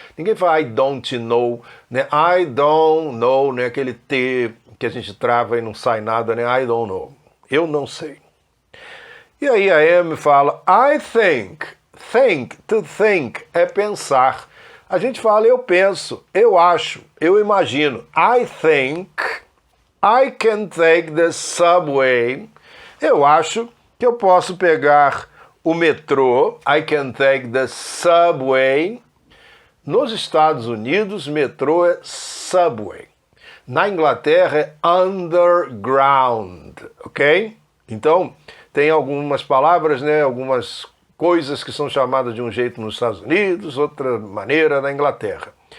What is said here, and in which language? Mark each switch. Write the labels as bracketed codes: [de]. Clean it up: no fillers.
[pt] Ninguém fala [en] I don't know, [pt] né? I don't know, né? Aquele T que a gente trava e não sai nada, né? [en] I don't know. [pt] Eu não sei. E aí a Amy fala, [en] I think. Think, to think, [pt] é pensar. A gente fala, eu penso, eu acho, eu imagino. [en] I think I can take the subway. [pt] Eu acho que eu posso pegar o metrô. [en] I can take the subway. [pt] Nos Estados Unidos, metrô é subway. Na Inglaterra é underground, ok? Então, tem algumas palavras, né, algumas coisas que são chamadas de um jeito nos Estados Unidos, outra maneira na Inglaterra.